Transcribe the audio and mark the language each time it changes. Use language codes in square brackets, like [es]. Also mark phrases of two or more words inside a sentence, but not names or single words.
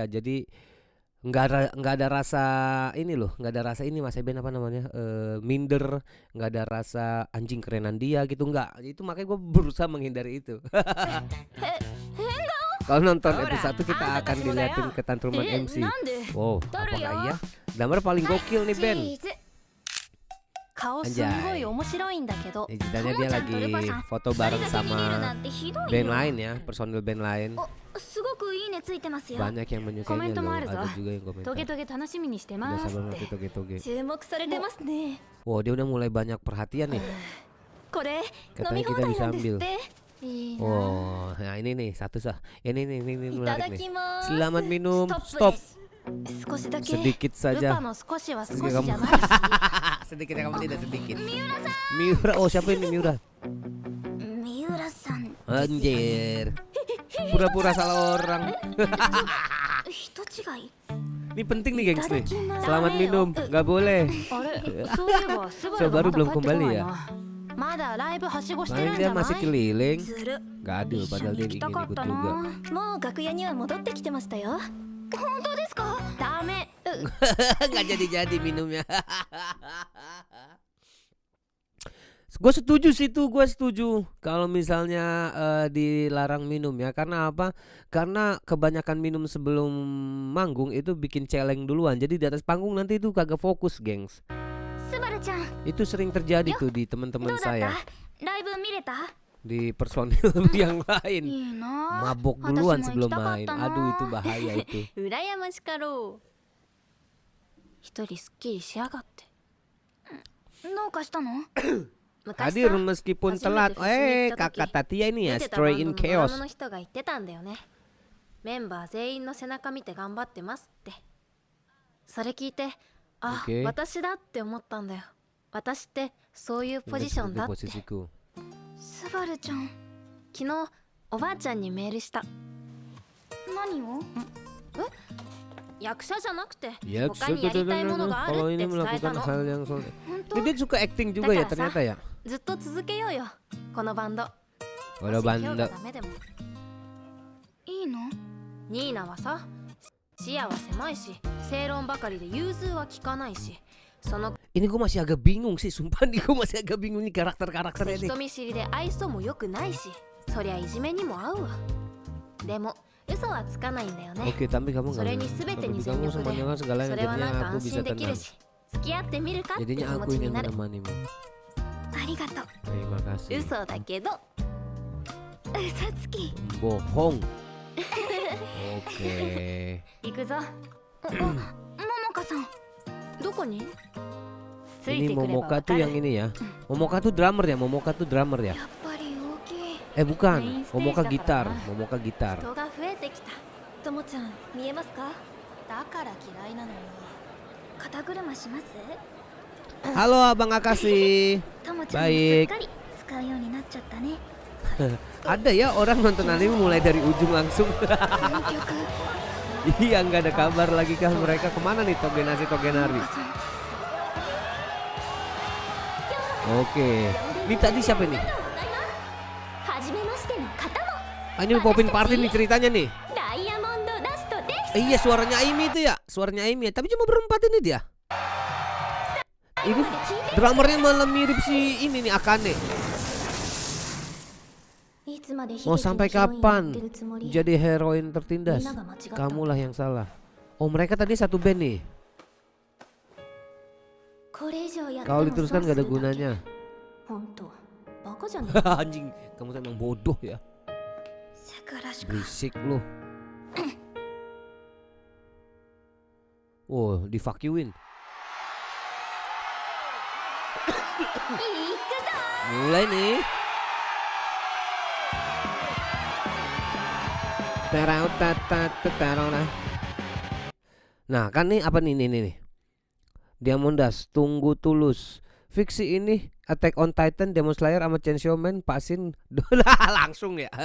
[id] Jadi nggak ada rasa ini loh, nggak ada rasa ini Mas Eben apa namanya minder, nggak ada rasa anjing kerenan dia gitu, nggak. Itu makanya gue berusaha menghindari itu. Kalau nonton episode 1 kita akan diliatin ketantruman [ja] え MC. なんで [id] Wow, apakah iya? Gambar paling gokil nih Ben. [ja] チーズ顔すんごい面白いんだけど [id] Ini ceritanya dia lagi foto bareng [ja] 二人だけ見れるな [id] sama [ja] んてひどい [id] band [ja] よ [id] lain ya, personil band lain. [ja] すごくいいねついてますよ [id] Banyak yang menyukainya Komentar loh, ada. ada juga yang [ja] トゲ [id] komentar. [ja] トゲ楽しみにして [id] Udah [ja] ます [id] sabar [ja] っ [id] nanti [ja] て [id] toge-toge. [ja] 注目されてますね [id] Wow, dia udah mulai banyak perhatian nih. [ja] これ飲 [id] Katanya [ja] み放 [id] kita [ja] 題 [id] bisa [ja] なんですっ [id] ambil. [ja] ていいな [id] Oh, nah ini nih satu sah. Ini [ja] いた [id] menarik [ja] だ [id] nih. [ja] きます [id] Selamat minum. [ja] ストッ [id] Stop. [ja] プです少しだけ [id] Sedikit [ja] ルパ [id] saja. [ja] の少しは少し [id] Sedikit [ja] じゃ [id] kamu. [ja] ないし [id] Sedikit kamu tidak sedikit. Miura. Oh, siapa ini Miura? [ja] 三浦さん [id] Anjir. Pura-pura salah orang. [ja] 人違い [id] Ini penting nih gengs nih. [ja] いただきます [id] Selamat minum, nggak boleh. [ja] あれそういえばスバ [id] So [ja] ルが [id] baru [ja] まだ [id] belum [ja] 帰ってこ [id] kembali [ja] ない [id] ya. [ja] なまだライブはしごしてる [id] Paling [ja] んじ [id] dia [ja] ゃない [id] masih keliling. [ja] ずる [id] Gak adil [ja] 一緒 [id] padahal [ja] に [id] dia [ja] 行きた [id] ingin [ja] かっ [id] ikut [ja] た [id] juga. [ja] なもう楽屋には戻ってきてましたよ本当ですかダメ [id] Nggak jadi-jadi minumnya. Gue setuju sih tuh, gue setuju kalau misalnya dilarang minum ya. Karena apa? Karena kebanyakan minum sebelum manggung itu bikin celeng duluan. Jadi di atas panggung nanti itu kagak fokus, gengs. [ja] スバルちゃん [id] Itu sering terjadi tuh di [ja] ど [id] teman-teman [ja] うだった [id] saya [ja] ライブ見れた [id] di personil yang lain. [ja] いいな [id] Mabok duluan [ja] 私も [id] sebelum [ja] 行きたかっ [id] main. [ja] たな [id] Aduh itu bahaya itu. [ja] 羨ましかろう一人すっきりしやがってどうかしたの昔 [id] Hadir [ja] さ [id] meskipun [ja] 初めて [id] telat. [ja] フェスに行った時 [id] Kakak Tatia ini ya [ja] 出てたバン [id] Stray [ja] ド [id] in [ja] のドラ [id] Chaos. [ja] ムの人が言ってたんだよねメンバー全員の背中見て頑張ってますってそれ聞いてあ、 [id] Oke. [ja] 私だって思ったんだよ私ってそういうポジションだ [id] Itu [ja] って [id] posisiku. [ja] スバルちゃん昨日おばあちゃんにメールした何を役者じゃなくて [id] Ya, [ja] 他にやりたいものがある [id] kalau [ja] って [id] ini [ja] 伝えた [id] melakukan [ja] の [id] hal yang soal. [ja] 本当 [id] Dia suka acting juga ya Dakara, ternyata ya. [ja] ずっと続けようよこのバンド [id] Walau [ja] もし今日が [id] banda. [ja] ダメでもいいのニーナはさ視野は狭いし正論ばかりで融通は効かないしその [id] Ini gue masih agak bingung sih, sumpah nih gue masih agak bingung nih [ja] くせ [id] karakter-karakternya nih. [ja] 人見知りで愛想も良くないしそりゃいじめにも合うわでも嘘はつかないんだよね [id] Oke, tapi kamu [ja] そ [id] nggak [ja] れに全て [id] kalau [ja] に [id] di [ja] 全 [id] kamu [ja] 力で [id] semuanya segalanya [ja] それはなんか [id] jadinya aku [ja] 安 [id] bisa [ja] 心できる [id] tenang. [ja] し付き合ってみるかって気 [id] Jadinya [ja] 持 [id] aku [ja] ち [id] ingin [ja] になる [id] menemanimu. [ja] ありがとう [id] Terima kasih. [ja] 嘘だけど嘘つき [id] Bohong. Oke. [ja] 行くぞももかさんどこについ [id] Ini [ja] てくれば [id] Momoka [ja] わか [id] tuh [ja] る [id] yang ini ya. Momoka tuh drummer ya, Momoka tuh drummer ya. [ja] やっぱり大きい [id] Bukan, [en] Main stage [id] Momoka dah gitar, karena. Momoka gitar. [ja] 人が増えてきたともちゃん見えますかだから嫌いなのよ肩車します [id] Halo Abang Akashi. [ja] ともちゃんもすっ [id] Baik. [ja] かり使うようになっちゃったね [id] Ada ya orang nonton anime mulai dari ujung langsung. [ja] この曲 [id] Iya nggak ada kabar lagi kah mereka kemana nih Togenasi Togenari? [ja] ももかさん [id] Oke, ini tadi siapa nih? [ja] はじめましての方も [id] Ah, ini Popin Party nih ceritanya nih. [ja] ダイヤモンドダストです [id] Iya suaranya Aimi itu ya, suaranya Aimi. Tapi cuma berempat ini dia. Ini drummernya malah mirip si ini nih Akane. [ja] いつまで [id] Mau sampai [ja] 悲劇のヒロインや [id] kapan [ja] ってるつもり [id] jadi heroin tertindas? [ja] みんなが間違った [id] Kamulah yang salah. Oh mereka tadi satu band nih. [ja] これ以上やって [id] Kalau [ja] も [id] diteruskan [ja] 損 [id] gak ada [ja] するだけ [id] gunanya. [ja] 本当バカじゃね [id] Anjing, kamu tuh emang bodoh ya. [ja] せからしか [id] Berisik lu. Oh, di [en] fuck you- [id] in. Mulai nih. Nah kan nih apa nih nih. Diamondas, Tunggu Tulus, Fiksi ini, Attack on Titan, Demon Slayer sama Chainsaw Man, Pasin, langsung ya.